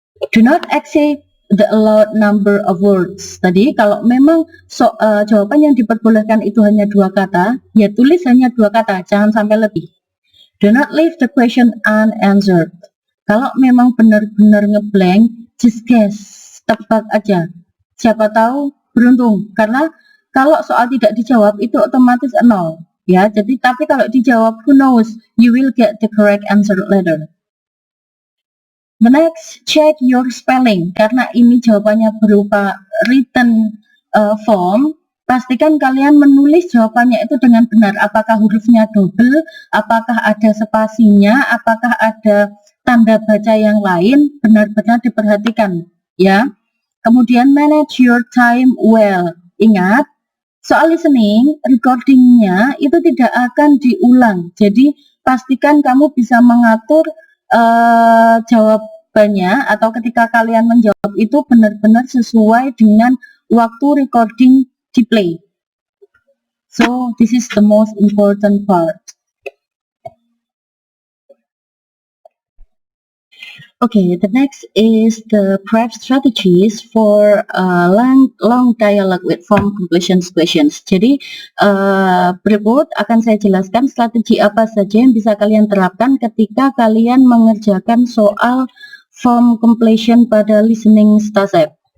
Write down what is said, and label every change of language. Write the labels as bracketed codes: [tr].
[en] Do not exceed the allowed number of words. [id] Tadi kalau memang jawaban yang diperbolehkan itu hanya 2 kata, ya tulis hanya 2 kata, jangan sampai lebih. [en] Do not leave the question unanswered. [id] Kalau memang benar-benar ngeblank, [en] just guess, [id] tebak aja. Siapa tahu beruntung, karena kalau soal tidak dijawab itu otomatis 0 ya. Jadi tapi kalau dijawab, [en] who knows, you will get the correct answer later. The next, check your spelling. [id] Karena ini jawabannya berupa written form, pastikan kalian menulis jawabannya itu dengan benar. Apakah hurufnya double, apakah ada spasinya, apakah ada tanda baca yang lain, benar-benar diperhatikan ya. Kemudian [en] manage your time well. [id] Ingat, soal listening, recordingnya itu tidak akan diulang. Jadi pastikan kamu bisa mengatur jawabannya atau ketika kalian menjawab itu benar-benar sesuai dengan waktu recording di play. [en] So this is the most important part. Okay, the next is the prep strategies for long dialogue with form completion questions. [id] Jadi berikut akan saya jelaskan strategi apa saja yang bisa kalian terapkan ketika kalian mengerjakan soal form completion pada listening STASEP.